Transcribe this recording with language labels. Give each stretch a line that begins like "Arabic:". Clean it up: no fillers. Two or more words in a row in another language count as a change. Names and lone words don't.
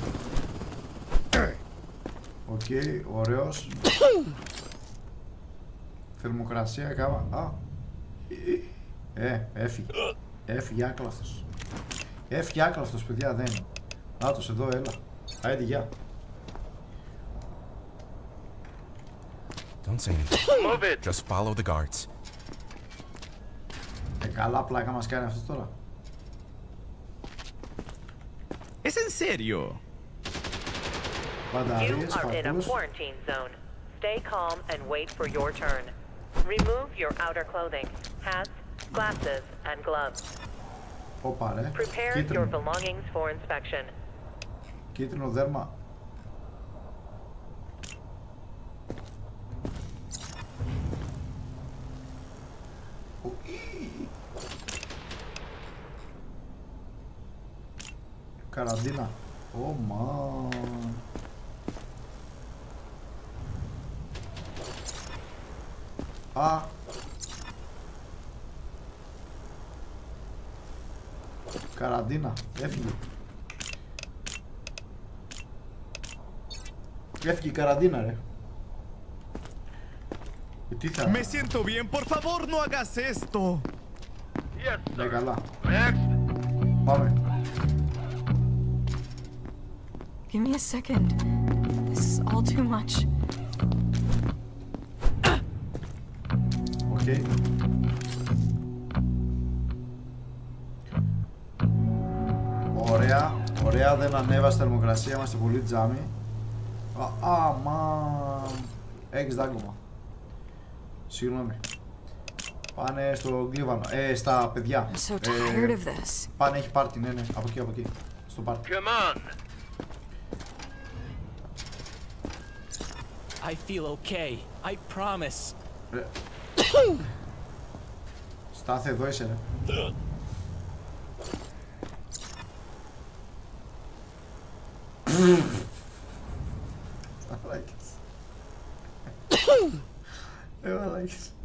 Greek: Οκ, ωραίος. Θερμοκρασία, κάμα. Έφυγε άκλαυτος. Έφυγε άκλαυτος, παιδιά, δεν είναι. Άτος εδώ, έλα. Άιντε, γεια.
English: Don't say anything. Move it. Just follow the guards.
Greek: Καλά πλάκα μας κάνει αυτό τώρα.
Spanish: Es en serio.
English: You are in a quarantine zone. Stay calm and wait for your turn. Remove your outer clothing, hats, glasses, and gloves. Prepare your belongings for inspection.
Greek: Κίτρινο δέρμα. Καραντίνα.
English: Oh man.
Greek: Καραντίνα. Έφυγε. Έφυγε η καραντίνα ρε. Τι θα...
Spanish: Me siento bien, por favor, no hagas esto.
English: Yes,
Greek: ναι, καλά.
English: Next.
Greek: Πάμε.
English: Give me a second. This is all too much. Okay.
Greek: Ωραία, δεν ανέβασε θερμοκρασία, είμαστε πολύ τζάμι. Έχεις δάγκωμα. Συγγνώμη. Πάνε στο γκλίβανο, στα παιδιά. Πάνε, έχει πάρτι, ναι, από εκεί, στο πάρτι.
English: Come on. I feel okay. I promise.
Greek: Στάθε εδώ είσαι ρε. Μαλάκες.